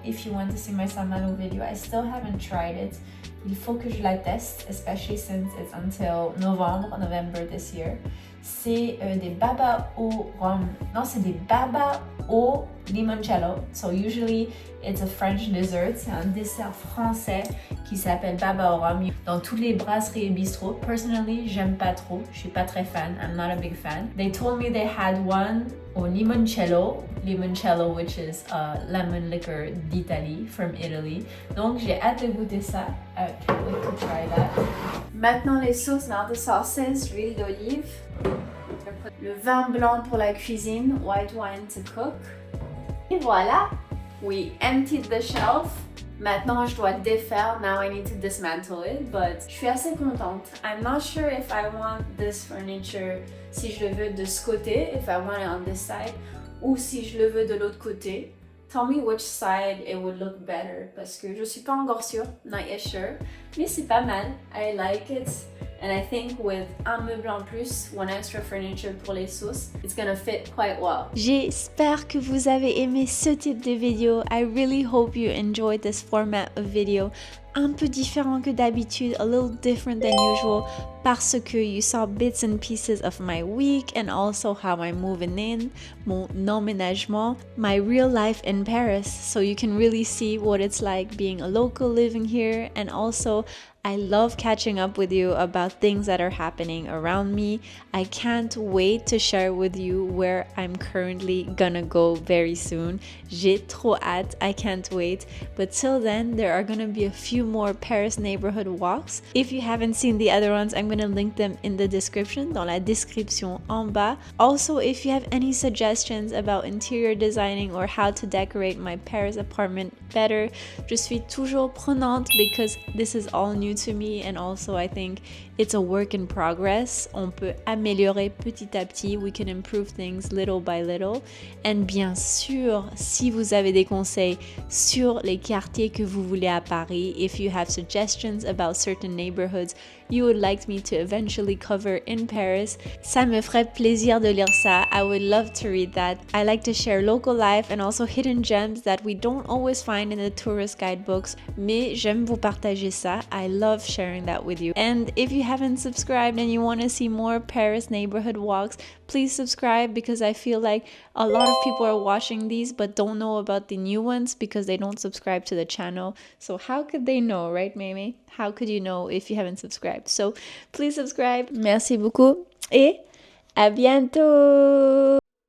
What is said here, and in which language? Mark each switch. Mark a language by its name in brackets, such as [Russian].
[English] If you want to see my Saint-Malo video, I still haven't tried it. [French] Il faut que je la teste, [English] especially since it's until November this year. [French] C'est des baba au rhum. Non, c'est des baba au limoncello. [English] So usually it's a French dessert. [French] C'est un dessert français qui s'appelle baba au rhum. Dans toutes les brasseries et bistrots. [English] Personally, [French] j'aime pas trop. Je suis pas très fan. [English] I'm not a big fan. They told me they had one au limoncello. Limoncello, which is lemon liquor [French] d'Italie, [English] from Italy. [French] Donc j'ai hâte de goûter ça. [English] I can't wait to try that. [French] Maintenant les sauces. [English] Now the sauces, [French] l'huile d'olive. Le vin blanc pour la cuisine, [English] white wine to cook. [French] Et voilà, [English] we emptied the shelf. [French] Maintenant, je dois le défaire. [English] Now I need to dismantle it. But [French] je suis assez contente. [English] I'm not sure if I want this furniture, [French] si je le veux de ce côté, [English] if I want it on this side, [French] ou si je le veux de l'autre côté. [English] Tell me which side it would look better. [French] Parce que je suis pas encore sûre. [English] Not yet sure. [French] Mais c'est pas mal. [English] I like it. And I think with [French] un meuble en plus, [English] one extra furniture [French] pour les sauces, [English] it's gonna fit quite well. [French] J'espère que vous avez aimé ce type de vidéo. [English] I really hope you enjoyed this format of video. [French] Un peu différent que d'habitude, [English] a little different than usual, [French] parce que [English] you saw bits and pieces of my week and also how I'm moving in, [French] mon emménagement, [English] my real life in Paris, so you can really see what it's like being a local living here. And also I love catching up with you about things that are happening around me. I can't wait to share with you where I'm currently gonna go very soon. [French] J'ai trop hâte, [English] I can't wait. But till then, there are gonna be a few more Paris neighborhood walks. If you haven't seen the other ones, I'm gonna link them in the description, [French] dans la description en bas. [English] Also, if you have any suggestions about interior designing or how to decorate my Paris apartment better, [French] je suis toujours prenante [English] because this is all new to me, and also I think it's a work in progress. [French] On peut améliorer petit à petit. [English] We can improve things little by little. And [French] bien sûr, si vous avez des conseils sur les quartiers que vous voulez à Paris, [English] if you have suggestions about certain neighborhoods you would like me to eventually cover in Paris, [French] ça me ferait plaisir de lire ça. [English] I would love to read that. I like to share local life and also hidden gems that we don't always find in the tourist guidebooks, [French] mais j'aime vous partager ça. [English] I love sharing that with you. And if you haven't subscribed and you want to see more Paris neighborhood walks, please subscribe, because I feel like a lot of people are watching these but don't know about the new ones because they don't subscribe to the channel. So how could they know, right, Mimi? How could you know if you haven't subscribed? So please subscribe. [French] Merci beaucoup et à bientôt!